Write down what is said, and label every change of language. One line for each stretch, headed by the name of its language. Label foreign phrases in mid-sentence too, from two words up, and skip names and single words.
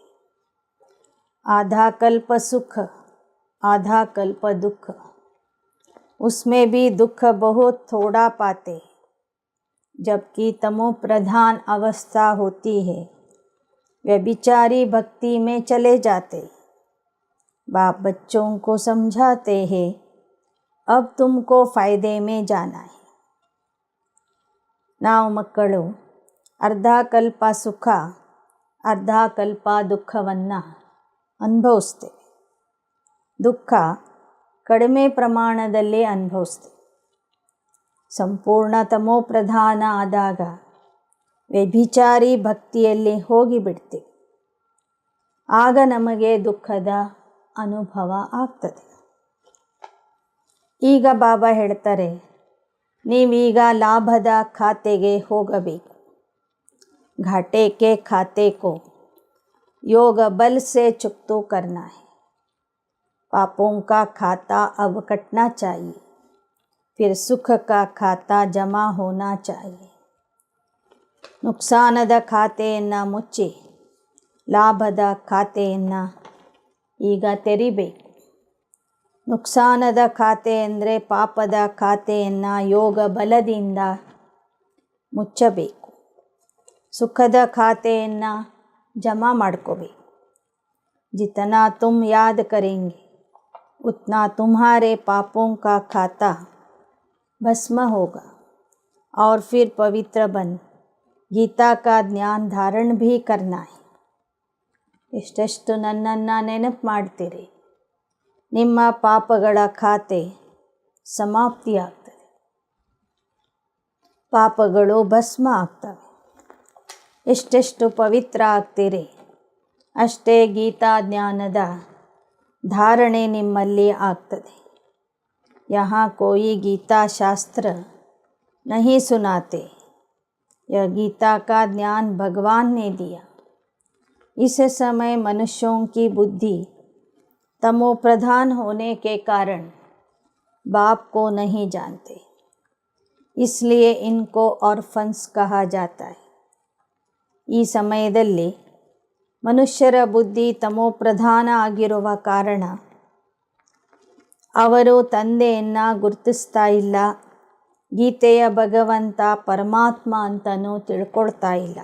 Hindi: आधा कल्प सुख आधा कल्प दुख, उसमें भी दुख बहुत थोड़ा पाते. जबकि तमो प्रधान अवस्था होती है, व्यभिचारी भक्ति में चले जाते. बाप बच्चों को समझाते हैं, अब तुमको फ़ायदे में जाना है.
Kannada: ನಾವು ಮಕ್ಕಳು ಅರ್ಧ ಕಲ್ಪ ಸುಖ ಅರ್ಧ ಕಲ್ಪ ದುಃಖವನ್ನು ಅನುಭವಿಸ್ತೇವೆ. ದುಃಖ ಕಡಿಮೆ ಪ್ರಮಾಣದಲ್ಲಿ ಅನುಭವಿಸ್ತೇವೆ. ಸಂಪೂರ್ಣ ತಮೋಪ್ರಧಾನ ಆದಾಗ ವ್ಯಭಿಚಾರಿ ಭಕ್ತಿಯಲ್ಲಿ ಹೋಗಿಬಿಡ್ತೇವೆ. ಆಗ ನಮಗೆ ದುಃಖದ ಅನುಭವ ಆಗ್ತದೆ. ಈಗ ಬಾಬಾ ಹೇಳ್ತಾರೆ, ನೀವೀಗ ಲಾಭದ ಖಾತೆಗೆ ಹೋಗಬೇಕು.
Hindi: घाटे के खाते को योग बल से चुकतो करना है. पापों का खाता अब कटना चाहिए, फिर सुख का खाता जमा होना चाहिए.
Kannada: ನುಕ್ಸಾನದ ಖಾತೆಯನ್ನು ಮುಚ್ಚಿ ಲಾಭದ ಖಾತೆಯನ್ನು ಈಗ ತೆರಿಬೇಕು. ನುಕ್ಸಾನದ ಖಾತೆ ಅಂದರೆ ಪಾಪದ ಖಾತೆಯನ್ನು ಯೋಗ ಬಲದಿಂದ ಮುಚ್ಚಬೇಕು. ಸುಖದ ಖಾತೆಯನ್ನು ಜಮಾ ಮಾಡ್ಕೋಬೇಕು.
Hindi: जितना तुम याद करेंगे उतना तुम्हारे पापों का खाता भस्म होगा और फिर पवित्र बन गीता का ज्ञान धारण भी करना है.
Kannada: ಎಷ್ಟೆಷ್ಟು ನನ್ನನ್ನು ನೆನಪು ಮಾಡ್ತೀರಿ, ನಿಮ್ಮ ಪಾಪಗಳ ಖಾತೆ ಸಮಾಪ್ತಿಯಾಗ್ತದೆ, ಪಾಪಗಳು ಭಸ್ಮ ಆಗ್ತವೆ. ಎಷ್ಟೆಷ್ಟು ಪವಿತ್ರ ಆಗ್ತೀರಿ, ಅಷ್ಟೇ ಗೀತಾ ಜ್ಞಾನದ ಧಾರಣೆ ನಿಮ್ಮಲ್ಲಿ ಆಗ್ತದೆ.
Hindi: यहाँ कोई गीता शास्त्र नहीं सुनाते, यह गीता का ज्ञान भगवान ने दिया. इस समय मनुष्यों की बुद्धि तमो प्रधान होने के कारण बाप को नहीं जानते, इसलिए इनको ऑर्फन्स कहा जाता है.
Kannada: ಈ ಸಮಯದಲ್ಲಿ ಮನುಷ್ಯರ ಬುದ್ಧಿ ತಮೋಪ್ರಧಾನ ಆಗಿರುವ ಕಾರಣ ಅವರು ತಂದೆಯನ್ನು ಗುರುತಿಸ್ತಾ ಇಲ್ಲ, ಗೀತೆಯ ಭಗವಂತ ಪರಮಾತ್ಮ ಅಂತಲೂ ತಿಳ್ಕೊಳ್ತಾ ಇಲ್ಲ.